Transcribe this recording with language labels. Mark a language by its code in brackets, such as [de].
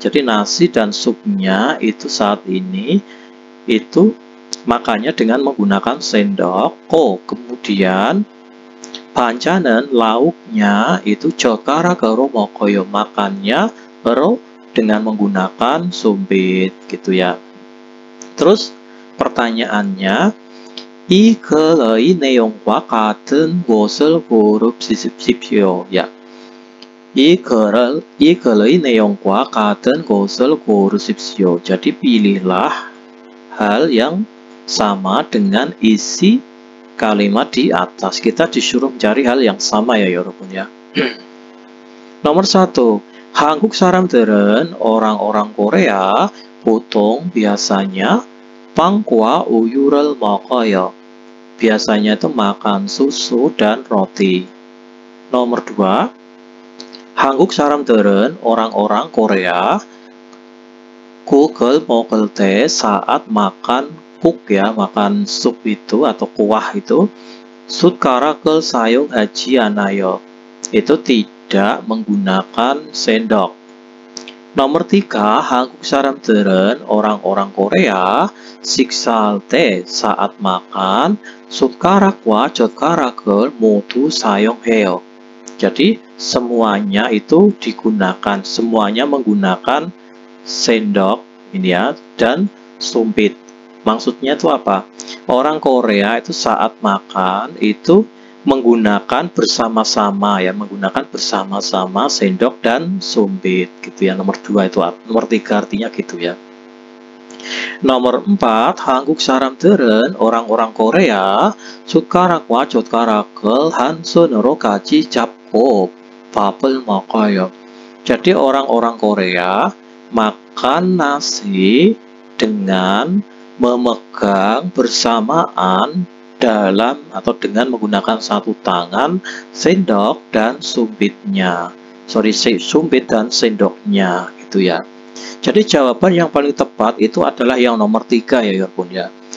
[id] Jadi nasi dan supnya itu saat ini itu makannya dengan menggunakan sendok. Kemudian [ko] 반찬은 [id] lauknya itu [ko] 젓가락으로 먹어요. [id] Makannya dengan menggunakan sumpit gitu ya. Terus pertanyaannya, [ko] 이 글의 내용과 같은 것을 고르십시오. [id] Ya. [ko] 이 글의 내용과 같은 것을 고르십시오. [id] Jadi pilihlah hal yang sama dengan isi kalimat di atas. Kita disuruh mencari hal yang sama ya 여러분 ya. Nomor 1, [ko] 한국 사람들은 [id] orang-orang Korea [ko] 보통 [id] biasanya [ko] 빵과 우유를 먹어요. [id] biasanya itu makan susu dan roti. Nomor 2, [ko] 한국 사람들은 [id] orang-orang Korea [ko] 국을 먹을 때 [id] saat makan kuk ya, makan sup itu atau kuah itu [ko] 숟가락을 사용하지 않아요. [id] Itu tidak menggunakan sendok. Nomor 3, [ko] 한국 사람들은 [id] orang-orang Korea [ko] 식사할 때 [id] saat makan [ko] 숟가락과 젓가락을 모두 사용해요. [id] Jadi semuanya itu digunakan, semuanya menggunakan sendok ini ya dan sumpit. Maksudnya itu apa? Orang Korea itu saat makan itu menggunakan bersama-sama ya, menggunakan bersama-sama sendok dan sumpit gitu ya. Nomor 2 itu, nomor 3 artinya gitu ya. Nomor 4, [ko] 한국 사람들은 [id] orang-orang Korea [ko] 숟가락과 젓가락을 한 손으로 같이 잡고 밥을 먹어요. [id] Jadi orang-orang Korea makan nasi dengan memegang bersamaan dalam atau dengan menggunakan satu tangan sendok dan sumpitnya. Sumpit dan sendoknya gitu ya. Jadi jawaban yang paling tepat itu adalah yang nomor 3 ya Bun ya.